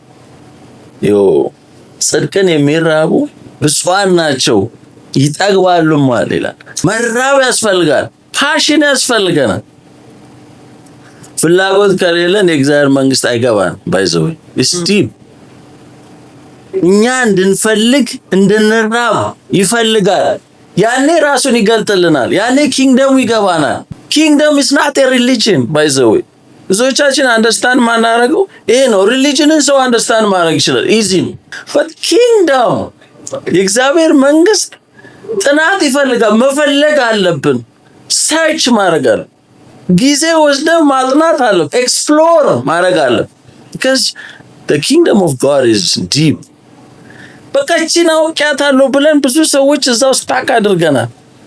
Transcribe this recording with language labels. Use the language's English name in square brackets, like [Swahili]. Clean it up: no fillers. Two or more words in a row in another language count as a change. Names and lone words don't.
[Amharic] ጽድቅን የሚራቡ ብፁዓን ናቸው ይጠግባሉም ይላል። መራብ ያስፈልጋል። ፓሽን ያስፈልገናል። ፍላጎት ከሌለን የእግዚአብሔር መንግስት አይገባን። ባይዘው እስቲም እኛ እንድንፈልግ እንድንራብ ይፈልጋል። ያኔ ራሱን ይገልጥልናል። ያኔ ኪንግደም ይገባናል። ኪንግደም [English] is not a religion by the way [Amharic] ብዙዎቻችን አንደርስታንድ ማናረገው ይሄ ነው። ሪሊጅንን ሰው አንደርስታንድ ማድረግ ይችላል ኢዚ ነው። but ኪንግደም የእግዚአብሔር መንግስት ጥናት ይፈልጋል። መፈለግ አለብን። ሰርች ማድረግ አለ። ጊዜ ወስደን ማጥናት አለ። ኤክስፕሎር ማድረግ አለ። [English] because the kingdom of God is deep [Amharic] በቃ እቺን አውቂያታለሁ ብለን ብዙ ሰዎች እዛው ስታክ አድርገናል።